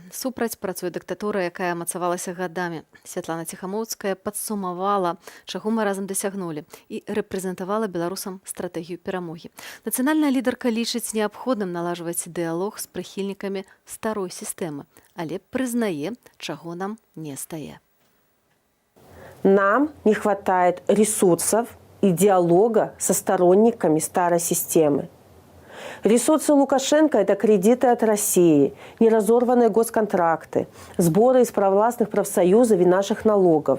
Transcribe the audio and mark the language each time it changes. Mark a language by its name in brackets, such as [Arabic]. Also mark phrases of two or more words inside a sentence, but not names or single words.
[Belarusian] Супраць працуе дыктатура, якая мацавалася гадамі. Святлана Ціхамоўская падсумавала, чаго мы разам дасягнулі, і рэпрэзентавала беларусам стратэгію перамогі. Нацыянальная лідарка лічыць неабходным налажваць дыялог з прыхільнікамі старой сістэмы, але прызнае, чаго нам не стае. [Russian] Нам не хватает ресурсов и диалога со сторонниками старой системы. Ресурсы Лукашенко – это кредиты от России, неразорванные госконтракты, сборы из провластных профсоюзов и наших налогов.